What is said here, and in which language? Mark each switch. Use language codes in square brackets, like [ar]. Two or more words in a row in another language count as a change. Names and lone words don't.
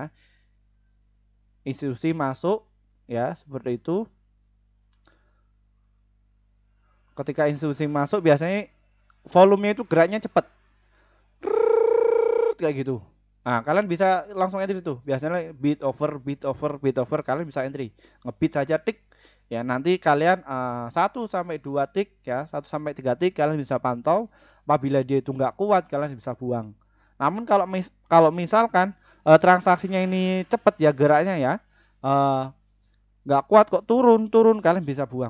[id] Institusi masuk ya, seperti itu. Ketika institusi masuk biasanya volumenya itu geraknya cepat. Kayak gitu. Nah, kalian bisa langsung entry tuh. [en] Biasanya bid over, bid over, bid over, [id] kalian bisa entry. Ngebid saja tik. Ya, nanti kalian 1 sampai 2 tik ya, 1 sampai 3 tik kalian bisa pantau. Apabila dia itu nggak kuat, kalian bisa buang. Namun kalau misalkan transaksinya ini cepat ya geraknya ya, nggak kuat kok turun, kalian bisa buang.